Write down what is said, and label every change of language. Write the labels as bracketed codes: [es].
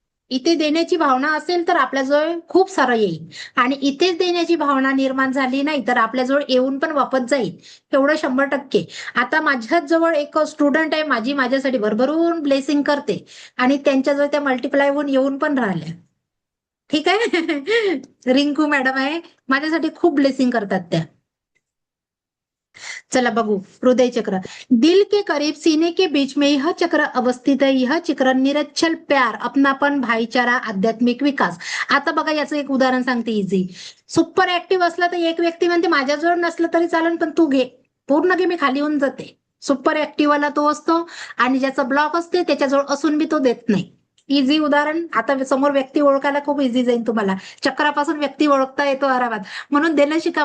[mr] इथे देण्याची भावना असेल तर आपल्याजवळ खूप सारं येईल, आणि इथेच देण्याची भावना निर्माण झाली नाही तर आपल्याजवळ येऊन पण वापस जाईल, एवढं 100%. आता माझ्याच जवळ एक स्टुडंट आहे, माझ्यासाठी भरभरून ब्लेसिंग करते, आणि त्यांच्याजवळ त्या मल्टिप्लाय होऊन येऊन पण राहिल्या. ठीक आहे. रिंकू मॅडम आहे, माझ्यासाठी खूप ब्लेसिंग करतात त्या. चला बघू हृदय चक्र. [hi] दिल के करीब सीने के बीच में यह चक्र अवस्थित है. यह चक्र निरच्छल प्यार, अपनापन, भाईचारा, आध्यात्मिक विकास. [mr] आता बघा याचं एक उदाहरण सांगते इझी. सुपर ऍक्टिव्ह असला तर एक व्यक्ती म्हणते माझ्याजवळ नसलं तरी चालेल, पण तू घे, पूर्ण घे, मी खाली होऊन जाते. सुपर ऍक्टिव्ह वाला तो असतो, आणि ज्याचा ब्लॉक असते त्याच्याजवळ असून बी तो देत नाही. इझी उदाहरण. आता समोर व्यक्ती ओळखायला खूप इझी जाईल तुम्हाला. चक्रापासून व्यक्ती ओळखता येतो आरामात. म्हणून देणं शिका.